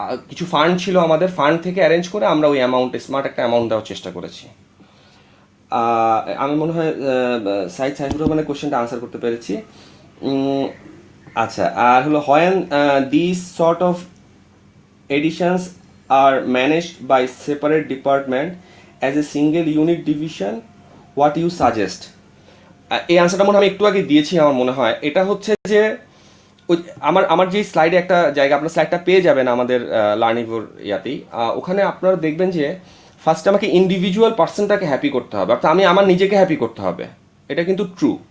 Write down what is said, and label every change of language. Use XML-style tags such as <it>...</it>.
<bn>কিছু ফান্ড ছিল আমাদের, ফান্ড থেকে অ্যারেঞ্জ করে আমরা ওই অ্যামাউন্ট, স্মার্ট একটা অ্যামাউন্ট দেওয়ার চেষ্টা করেছি। আমি মনে হয় সাইফুর রহমানের কোশ্চেনটা আনসার করতে পেরেছি। উম, আচ্ছা, আর হলো</bn> <en>When this sort of editions are managed by separate department as a single unit division, what you suggest?</en> <bn>এই আনসারটা মনে হয় আমি একটু আগে দিয়েছি আমার মনে হয়। এটা হচ্ছে যে ওই আমার আমার যে স্লাইডে একটা জায়গা, আপনার স্লাইডটা পেয়ে যাবেন আমাদের লার্নিংর ইয়াতেই, ওখানে আপনারা দেখবেন যে ফার্স্ট আমাকে ইন্ডিভিজুয়াল পার্সনটাকে হ্যাপি করতে হবে, অর্থাৎ আমি আমার নিজেকে হ্যাপি করতে হবে। এটা কিন্তু ট্রু।</bn>